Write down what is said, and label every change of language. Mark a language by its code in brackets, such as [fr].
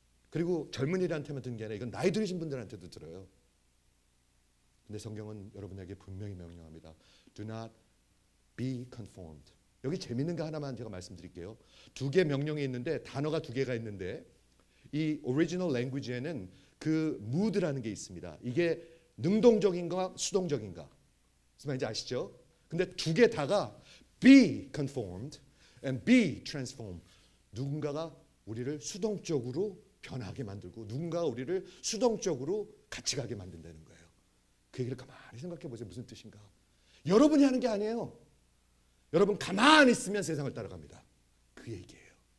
[ko] 그리고 젊은이들한테만 듣는 게 아니라 이건 나이 들으신 분들한테도 들어요. 근데 성경은 여러분에게 분명히 명령합니다. [en] Do not be conformed. [ko] 여기 재밌는 거 하나만 제가 말씀드릴게요. 두 개 명령이 있는데 단어가 두 개가 있는데 이 오리지널 랭귀지에는 그 mood라는 게 있습니다. 이게 능동적인가 수동적인가? 무슨 말인지 아시죠? 근데 두 개 다가 [en] be conformed and be transformed. [ko] 누군가가 우리를 수동적으로 변하게 만들고 누군가가 우리를 수동적으로 같이 가게 만든다는 거예요. 그 얘기를 가만히 생각해 보세요. 무슨 뜻인가? 여러분이 하는 게 아니에요. 여러분 가만히 있으면 세상을 따라갑니다. 그 얘기예요.